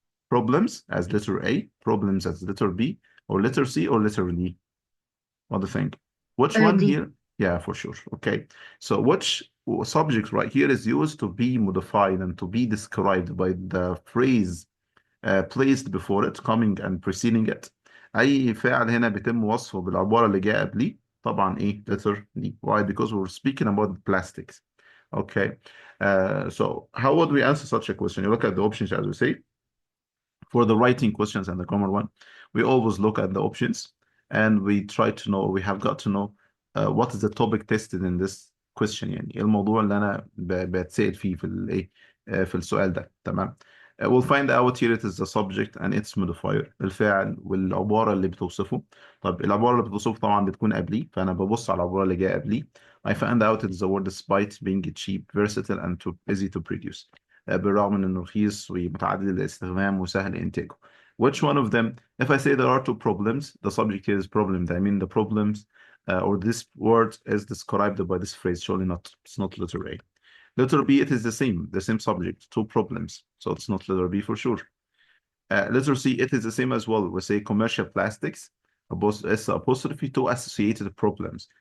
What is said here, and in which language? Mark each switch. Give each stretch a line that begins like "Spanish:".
English: Problems as letter A, problems as letter B, or letter C or letter D? What do you think? Which one D. here? Yeah, for sure. Okay. So which subject right here is used to be modified and to be described by the phrase placed before it, coming and preceding it.
Arabic: اي فعل هنا بيتم وصفه بالعباره اللي جايه قبليه طبعا ايه letter D.
English: Why? Because we're speaking about plastics. Okay. So how would we answer such a question? You look at the options as we say. For the writing questions and the grammar one, we always look at the options and we try to know, we have got to know what is the topic tested in this question،
Arabic: يعني ايه الموضوع اللي انا بتسأل فيه في الايه في السؤال ده. تمام.
English: we'll find out here it is the subject and its modifier،
Arabic: الفاعل والعبارة اللي بتوصفه. طب العبارة اللي بتوصفه طبعا بتكون قبليه، فأنا ببص على العبارة اللي جاية قبليه.
English: I found out it's the word despite being cheap, versatile and too easy to produce.
Arabic: بالرغم من إنه رخيص ومتعدد الاستخدام وسهل إنتاجه.
English: Which one of them? If I say there are two problems, the subject here is problem. I mean the problems or this word is described by this phrase. Surely not. It's not letter A. Letter B, it is the same subject, two problems. So it's not letter B for sure. Letter C, it is the same as well. We say commercial plastics, S apostrophe, two associated problems.